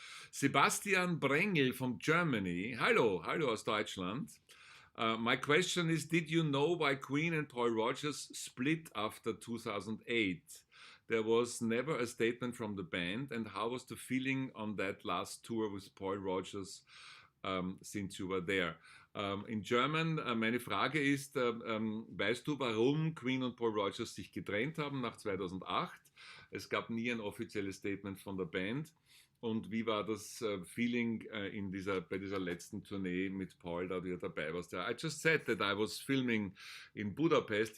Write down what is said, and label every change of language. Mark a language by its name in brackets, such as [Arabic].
[English] Sebastian Brengel from Germany. [German] Hallo aus Deutschland. [English] My question is, did you know why Queen and Paul Rodgers split after 2008? There was never a statement from the band. And how was the feeling on that last tour with Paul Rodgers since you were there? In German, [German] meine Frage ist, weißt du, warum Queen und Paul Rodgers sich getrennt haben nach 2008? Es gab nie ein offizielles Statement von der Band. Und wie war das Feeling bei dieser letzten Tournee mit Paul, da du dabei warst? [English] I just said that I was filming in Budapest.